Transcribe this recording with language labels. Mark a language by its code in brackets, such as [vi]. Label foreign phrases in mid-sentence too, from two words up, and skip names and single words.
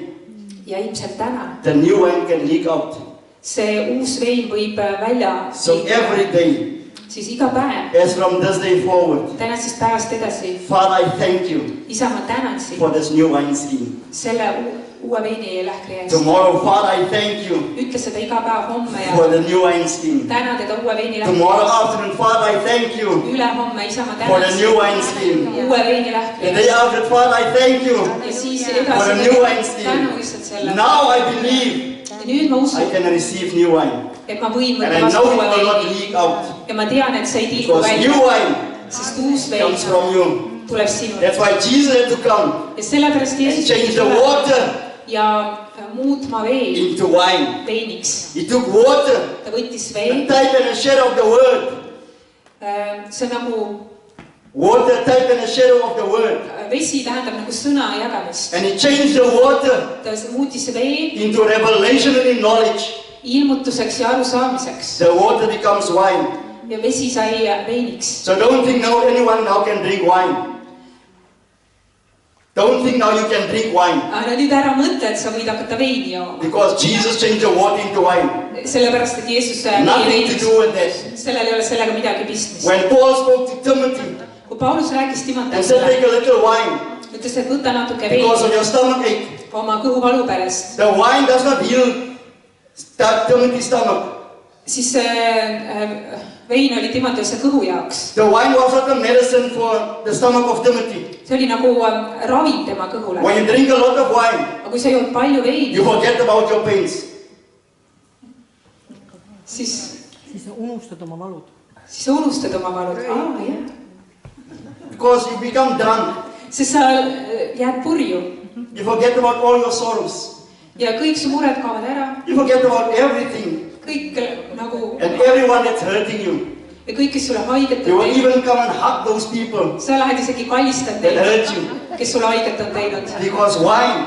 [et] Ja ilmselt täna [en] the new wine can leak out. [et] see uus vein võib välja [en] So every day, [et] siis iga päev, [en] as from this day forward, [et] tänasest päevast edasi, [en] Father, I thank you [et] Isa, ma tänan sind [en] for this new wine scheme. [et] selle uue veini lähkri eest. [en] Tomorrow, Father, I thank you [et] Ütle seda iga päev homme ja [en] for the new wine scheme. [et] täna teda uue veini [en] Tomorrow [et] lähkri [en] afternoon, Father, I thank you [et] eest. Ülehomme, Isa, ma [en] for [et] tänan [en] the new wine scheme. [et] uue veini lähkri [en] The day [et] eest. [en] after, Father, I thank you [et] Ja siis [en] for the [et] edasi [en] new wine scheme. [et] tänu lihtsalt selle. [en] Now I believe [et] Ja nüüd ma [en] I [et] usun, [en] can receive new wine. [et] et ma võin [en] And [et] võtta [en] I [et] vastu [en] know it [et] uue [en] will not [et] veini. [en] leak out. [et] Ja ma tean, et see ei tilgu [en] Because [et] välja, [en] new wine [et] sest uus vein [en] comes from you. [et] tuleb sinult. [en] That's why Jesus had to come [et] Ja sellepärast [en] and [et] Jeesus [en] change the [et] tuleb [en] water [et] ja muutma vee [en] into wine. [et] veiniks. [en] He took water, [et] Ta võttis [en] the [et] vee, [en] type and a shadow of the word. [et] see on nagu, [en] Water, type and a shadow of the word. [et] vesi tähendab nagu sõna jagamist. [en] And he changed the water [et] Ta muutis vee [en] into revelation and in knowledge. [et] ilmutuseks ja arusaamiseks. [en] The water becomes wine. [et] Ja vesi sai veiniks. [en] So don't think now anyone now can drink wine. Don't think now you can drink wine. [et] Aga nüüd ära mõtle, et sa võid hakata veini jooma. [en] Because Jesus changed the water into wine. [et] Sellepärast, et Jeesus vee [en] Nothing to [et] veiniks. [en] do with that. [et] Sellel ei ole sellega midagi pistmist. [en] When Paul spoke to Timothy [et] Kui Paulus rääkis [en] and said, [et] Timoteusele, [en] take a little wine [et] ütles, et võta natuke [en] because of [et] veini [en] your stomach ache. [et] oma kõhuvalu pärast, [en] The wine does not heal Timothy's stomach. [et] siis vein oli Timoteuse kõhu jaoks. [en] The wine was not a medicine for the stomach of Timothy. [et] See oli nagu ravim tema kõhule. [en] When you drink a lot of wine, [et] Aga kui sa jood palju veini, [en] you forget about your pains. [et] siis sa unustad oma valud. sa unustad oma valud. Jah. [en] Because you become drunk. [et] Sest sa jääd purju [en] You forget about all your sorrows. [et] ja kõik su mured kaovad ära. [en] You forget about everything [et] Kõik nagu [en] and everyone that's hurting you. [et] ja kõik, kes sulle haiget [en] You [et] on [en] will [et] teinud. [en] even come and hug those people [et] Sa lähed isegi kallistad [en] that hurt [et] neid, [en] you. [et] kes sulle haiget on teinud. [en] Because wine